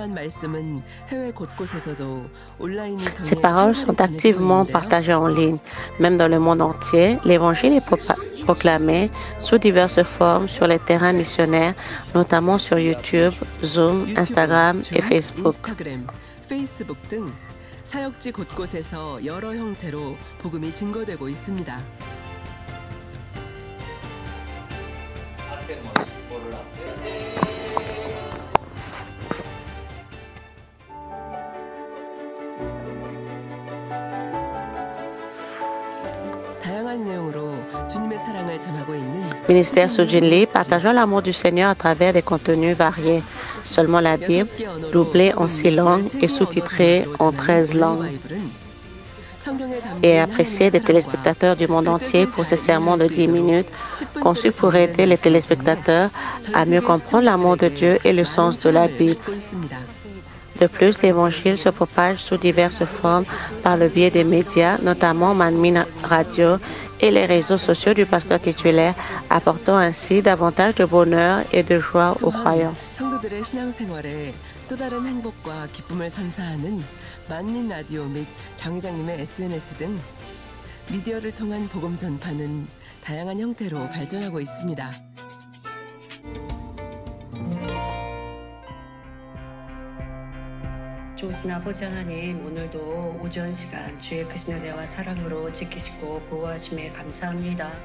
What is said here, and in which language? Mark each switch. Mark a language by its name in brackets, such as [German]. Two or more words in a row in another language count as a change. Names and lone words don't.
[French] Ces paroles sont activement partagées en ligne. Même dans le monde entier, l'Évangile est proclamé sous diverses formes sur les terrains missionnaires, notamment sur YouTube, Zoom, Instagram et Facebook. [Korean] 사역지 곳곳에서 여러 형태로 복음이 증거되고 있습니다. 다양한 내용으로 주님의 사랑을 전하고 있는 [French] Ministère Sujin Lee partageant l'amour du Seigneur à travers des contenus variés. Seulement la Bible, doublée en 6 langues et sous-titrée en 13 langues. Et appréciée des téléspectateurs du monde entier pour ces sermons de 10 minutes, conçus pour aider les téléspectateurs à mieux comprendre l'amour de Dieu et le sens de la Bible. De plus, l'Évangile se propage sous diverses formes par le biais des médias, notamment Manmin Radio et les réseaux sociaux du pasteur titulaire, apportant ainsi davantage de bonheur et de joie aux croyants. [Korean] 성도들의 신앙생활에 또 다른 행복과 기쁨을 선사하는 만민 라디오 및 당회장님의 SNS 등 미디어를 통한 복음 전파는 다양한 형태로 발전하고 있습니다. 좋으신 아버지 하나님, 오늘도 오전 시간 주의 크신 은혜와 사랑으로 지키시고 보호하심에 감사합니다.